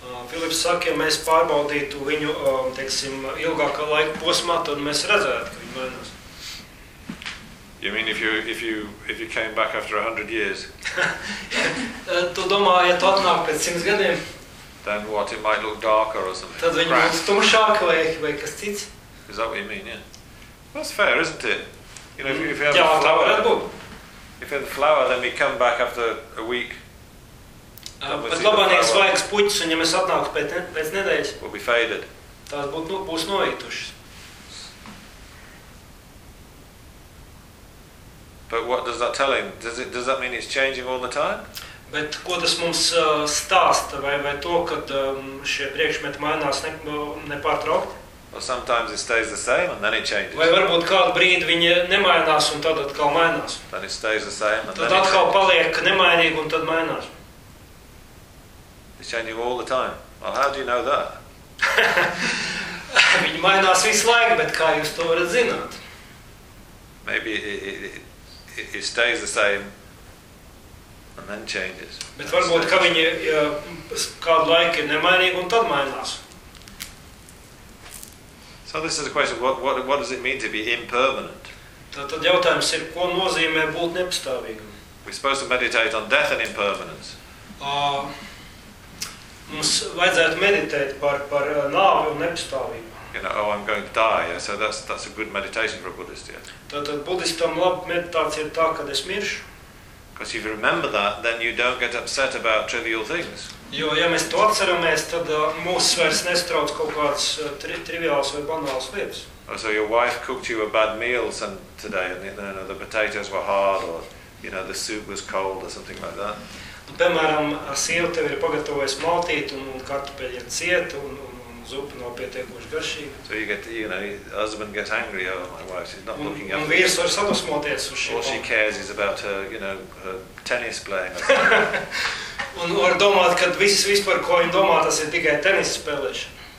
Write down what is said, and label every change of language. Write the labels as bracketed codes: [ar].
[lv] Filips saka, ja mēs pārbaudītu viņu, teiksim, ilgākā laika posmā, tad mēs redzētu, ka viņa mainās. [en] You mean if you came back after 100 years? [lv] Tu domā, ja tu atnāk pēc 100 gadiem? [en] Then what, it might look darker or something. [lv] Tad viņi būtu tumšāk vai kas cits. [en] Is that what you mean, yeah? That's fair, isn't it? You know, if you have [lv] jā, [en] a flower, [lv] tā [en] if you have a flower, then we come back after a week. [lv] Bet labanīgs vajag spuķis, un ja mēs atnāk pēc nedēļas, [en] will be faded. [lv] Tās būs novītušas. [en] But what does that tell him? Does that mean it's changing all the time? [lv] Bet ko tas mums stāsta, vai to, kad šie priekšmeti mainās nepārtraukt? [en] Or sometimes it stays the same and then it changes. [lv] Vai varbūt kādu brīdi viņi nemainās un tad atkal mainās? [en] Then it stays the same and [lv] tad atkal paliek nemainīgi un tad mainās. [en] It's changing all the time. Well, how do you know that? [lv] Viņi mainās visu laiku, bet kā jūs to varat zināt? [en] Maybe it stays the same. And then changes. [lv] Bet varbūt, ka viņi kādu laiku ir nemainīgi un tad mainās. [en] So this is a question, what does it mean to be impermanent? [lv] Tad jautājums ir, ko nozīmē būt nepastāvīgam? [en] We're supposed to meditate on death and impermanence. [lv] Mums vajadzētu meditēt par nāvi un nepastāvību. [en] You know, oh, I'm going to die, yeah? So that's a good meditation for a Buddhist, yeah? [lv] Tad budistam laba meditācija ir tā, kad es miršu. [en] Because if you remember that, then you don't get upset about trivial things. [lv] Jo, ja mēs to atceramies, tad mūs vairs nestrauc kaut kāds triviāls vai banāls lietas. [en] Oh, so your wife cooked you a bad meal today, and you know, the potatoes were hard, or you know, the soup was cold, or something like that. [lv] Piemēram, sieva tev ir pagatavojis maltīt un kartupeļi ir cieti un zupa nav pietiekoši garšīga. [en] So you get, you know, husband gets angry over my wife. She's not looking up. [lv] Un vīrs var sadusmoties uz šī. [en] All she cares is about her, you know, her tennis playing. [lv] Un var domāt, ka vispār, ko viņa domā, tas ir tikai tenisa spēlēšana.